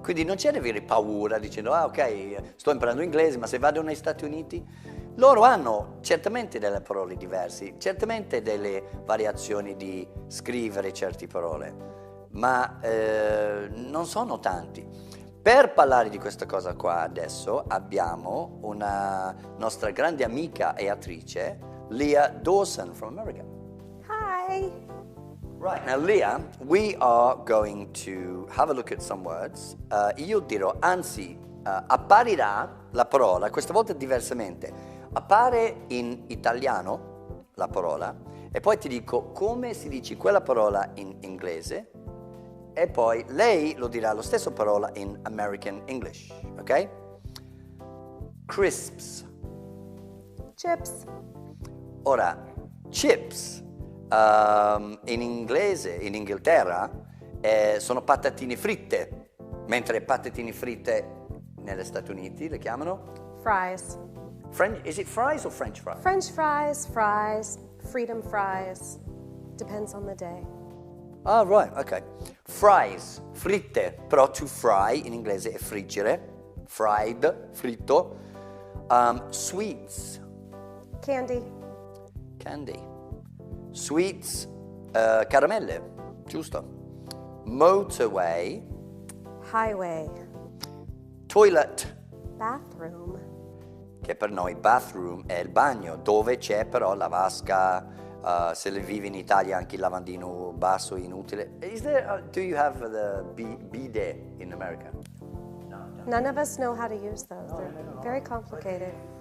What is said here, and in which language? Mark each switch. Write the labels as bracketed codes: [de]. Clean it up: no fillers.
[it] Quindi non c'è da avere paura dicendo ok, sto imparando inglese, ma se vado negli Stati Uniti, loro hanno certamente delle parole diverse, certamente delle variazioni di scrivere certe parole, ma non sono tanti. Per parlare di questa cosa qua adesso abbiamo una nostra grande amica e attrice, Leah Dawson [en] from America. Hi. Right, now Leah, we are going to have a look at some words. [it] Io dirò, anzi, apparirà la parola, questa volta diversamente. Appare in italiano la parola e poi ti dico come si dice quella parola in inglese. E poi lei lo dirà la stessa parola in American English, ok? [en] Crisps. Chips. [it] Ora, chips in inglese, in Inghilterra, sono patatine fritte, mentre patatine fritte negli Stati Uniti le chiamano? [en] Fries. Is it fries or French fries? French fries, freedom fries. Depends on the day. Ah, right, ok. [it] Fries, fritte, però to fry in inglese è friggere. [en] Fried, fritto. Sweets. Candy. [it] Sweets, caramelle, giusto. Motorway. [en] Highway. Toilet, Bathroom. [it] che per noi bathroom è il bagno, dove c'è però la vasca. Se le vivi in Italia anche il lavandino basso inutile. [en] Do you have the bidet in America? No. None of us know how to use those. They're very complicated.